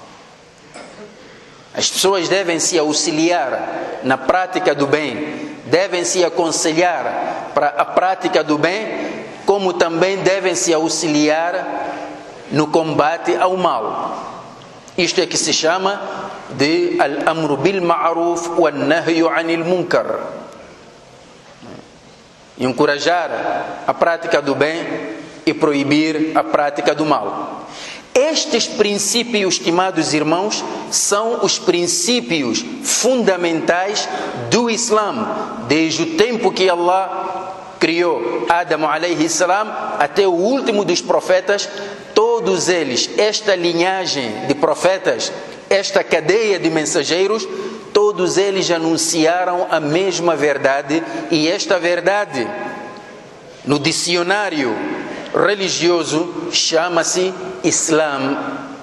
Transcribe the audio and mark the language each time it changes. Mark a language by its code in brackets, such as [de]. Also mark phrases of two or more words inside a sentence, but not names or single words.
[pt] As pessoas devem se auxiliar na prática do bem, devem se aconselhar para a prática do bem, como também devem se auxiliar no combate ao mal. Isto é que se chama de [ar] الأمر بالمعروف والنهي عن المنكر. [pt] Encorajar a prática do bem e proibir a prática do mal. Estes princípios, estimados irmãos, são os princípios fundamentais do Islã, desde o tempo que Allah criou Adão [ar] عليه السلام [pt] até o último dos profetas. Todos eles, esta linhagem de profetas, esta cadeia de mensageiros, todos eles anunciaram a mesma verdade, e esta verdade, no dicionário religioso, chama-se Islã.